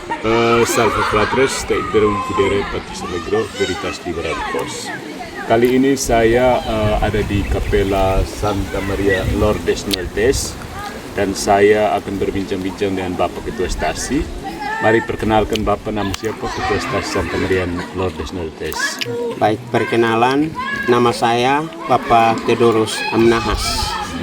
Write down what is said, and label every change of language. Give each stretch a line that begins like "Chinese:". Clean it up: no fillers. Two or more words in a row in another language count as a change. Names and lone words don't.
Latin: Salve fratres, te iterum videre Patris Allegro, Veritas Libera Pos.
Indonesian: Kali ini saya ada di Kapela Santa Maria Lourdes Noltes dan saya akan berbincang-bincang dengan Bapak Ketua Stasi. Mari perkenalkan Bapak, nama siapa Ketua Stasi Santa Maria Lourdes Noltes? Baik, perkenalan, nama saya Bapak Theodorus Amnahas.